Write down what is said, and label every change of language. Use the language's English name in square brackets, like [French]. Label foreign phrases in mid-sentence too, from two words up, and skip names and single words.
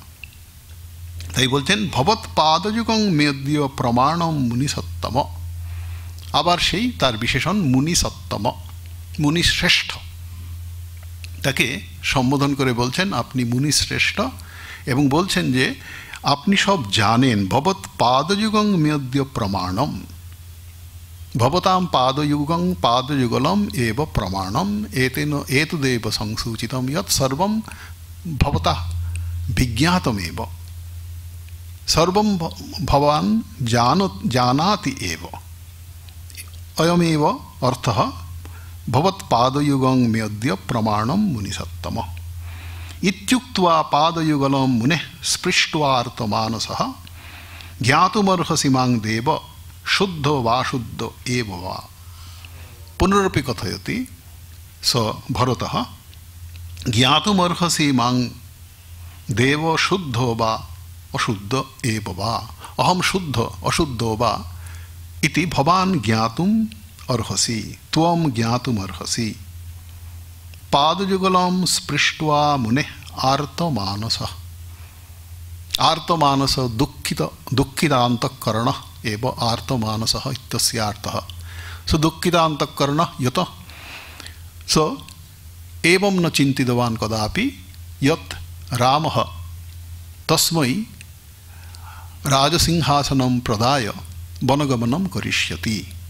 [Bangla] তাই বলছেন [Sanskrit] ভবৎ পাদযুগং মেদ্য প্রমাণম মুনিসত্তম। [Bangla] আবার সেই তার বিশেষণ মুনিসত্তম, মুনিশ্রেষ্ঠ, তাকে সম্বোধন করে বলছেন আপনি মুনিশ্রেষ্ঠ, এবং বলছেন যে আপনি সব জানেন। [Sanskrit] ভবৎ পাদযুগং মেদ্য প্রমাণম, ভবতাম পাদযুগলম এব প্রমাণম এতদেব সংসূচিতম যৎ সর্বম ভবতঃ বিজ্ঞাতমেব সর্বম ভবান জানাতি এব অয়মেব অর্থঃ ভবৎপাদযুগং মেদ্য প্রমাণম মুনিসত্তম ইত্যুক্ত্বা পাদযুগলম মুনেঃ স্পৃष्ट्वार्तमानसः জ্ঞাতুমর্হসি মাং দেব শুদ্ধ বা শুদ্ধ এব বা। পুনরপি কথয়তি স ভরতঃ জ্ঞাতুমর্হসি মাং দেব শুদ্ধ বা অশুদ্ধ এব বা। অহম শুদ্ধ অশুদ্ধ বা ইতি ভবান জ্ঞাতুম অর্হসি ত্বম জ্ঞাতুমর্হসি। পাদযুগলম স্পৃष्ट्वा মুনেঃ আর্তমানসঃ। आर्तमानस दुःखितान्तःकरण एव आर्तमानसः इत्यस्यार्थः। सो दुःखितान्तःकरण यत स एवं न चिन्तितवान् कदापि यत् रामः तस्मै राजसिंहासनं प्रदाय वनगमनं करिष्यति।